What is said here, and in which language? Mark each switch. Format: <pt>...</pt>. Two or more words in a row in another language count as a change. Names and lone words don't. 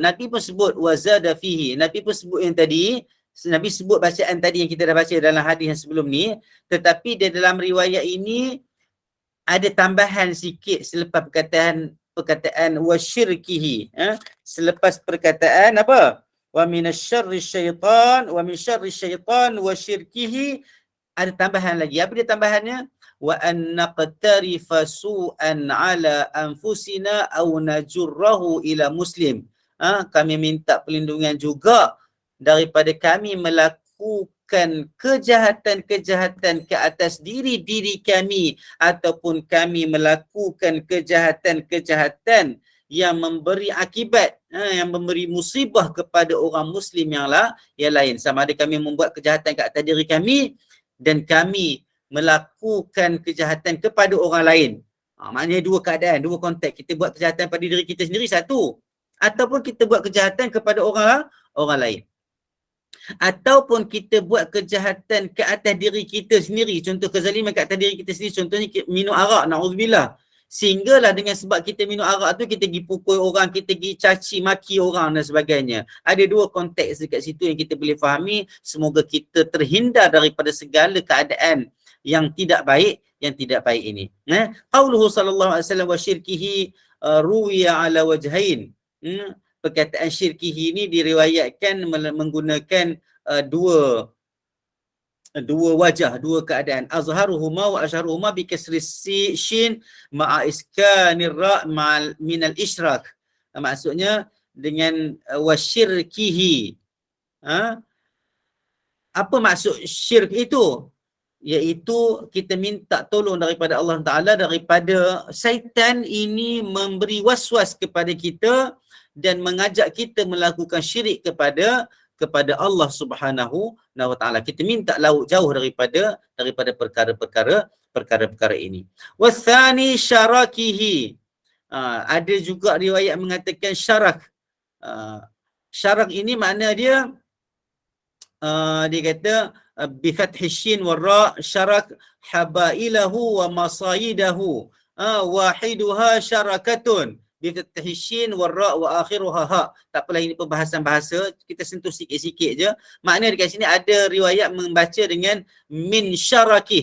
<ms>Nabi pun sebut</ms> <ar>وزاد فيه.</ar> <ms>Nabi pun sebut yang tadi, Nabi sebut bacaan tadi yang kita dah baca dalam hadis yang sebelum ni, tetapi di dalam riwayat ini ada tambahan sikit selepas perkataan wasyirkihi. Selepas perkataan apa?</ms> <ar>ومن شر الشيطان ومن شر الشيطان وشركه,</ar> <ms>ada tambahan lagi. Apa dia tambahannya?</ms> <ar>وأن نقترف سوءا على أنفسنا أو نجره إلى مسلم.</ar> <ms>Kami minta perlindungan juga daripada kami melakukan kejahatan-kejahatan ke atas diri kami ataupun kami melakukan kejahatan-kejahatan yang memberi akibat, yang memberi musibah kepada orang muslim yang lain. Sama ada kami membuat kejahatan ke atas diri kami dan kami melakukan kejahatan kepada orang lain. Maknanya dua keadaan, dua konteks. Kita buat kejahatan pada diri kita sendiri satu, ataupun kita buat kejahatan kepada orang lain. Ataupun kita buat kejahatan ke atas diri kita sendiri, contoh kezaliman ke atas diri kita sendiri, contohnya minum arak, na'udzubillah. Sehinggalah dengan sebab kita minum arak tu kita pergi pukul orang, kita pergi caci maki orang dan sebagainya. Ada dua konteks dekat situ yang kita boleh fahami. Semoga kita terhindar daripada segala keadaan yang tidak baik ini.</ms> <ar>قوله صلى الله عليه وسلم وشركه روي على وجهين.</ar> <ms>Perkataan syirkihi ini diriwayatkan menggunakan dua wajah, dua keadaan.</ms> <ar>أظهرهما وأشهرهما بكسر الشين مع إسكان الراء من الإشراك.</ar> <ms>Maksudnya dengan wasyirkihi. Apa maksud syirk itu? Iaitu kita minta tolong daripada Allah Ta'ala daripada syaitan ini memberi waswas kepada kita dan mengajak kita melakukan syirik kepada Allah</ms> <ar>سبحانه وتعالى.</ar> <ms>Kita minta jauh daripada perkara-perkara ini.</ms> <ar>والثاني شركه.</ar> <ms>Ada juga riwayat mengatakan syarak. Syarak ini makna dia dia kata</ms> <ar>بفتح الشين والراء شرك حبائله ومصائده واحدها شركة بفتح الشين والراء وآخرها هاء.</ar> <ms>Tak apalah, ini perbahasan bahasa, kita sentuh sikit-sikit je. Makna dekat sini ada riwayat membaca dengan</ms> <ar>من شركه.</ar>